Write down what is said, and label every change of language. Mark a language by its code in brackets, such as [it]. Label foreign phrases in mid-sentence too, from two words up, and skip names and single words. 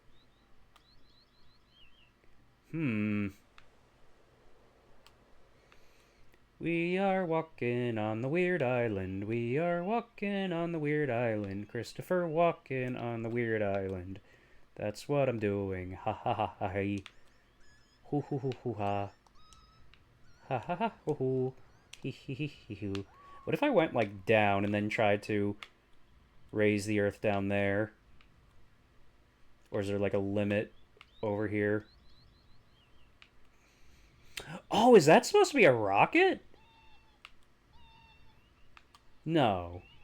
[en] We are walking on the weird island. We are walking on the weird island. Christopher walking on the weird island. That's what I'm doing. Ha ha ha ha ha. Hoo hoo hoo hoo ha. Ha ha ha hoo hoo. Hee hee hee hee hoo. What if I went like down and then tried to raise the earth down there? Or is there like a limit over here? Oh, is that supposed to be a rocket? No.